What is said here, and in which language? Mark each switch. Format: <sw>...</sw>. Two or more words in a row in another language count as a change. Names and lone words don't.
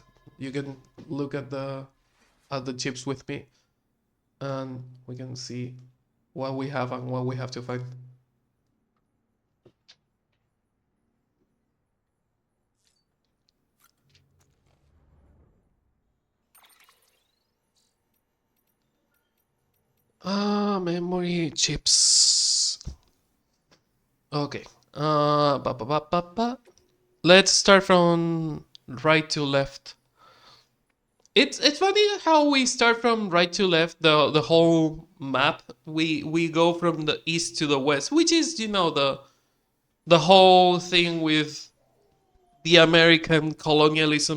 <en>You can look at the chips with me, and we can see what we have and what we have to find. Memory chips. Okay. Ba, ba, ba, ba, ba. Let's start from right to left. It's funny how we start from right to left. The whole map. We go from the east to the west, which is the whole thing with the American colonialism.</en>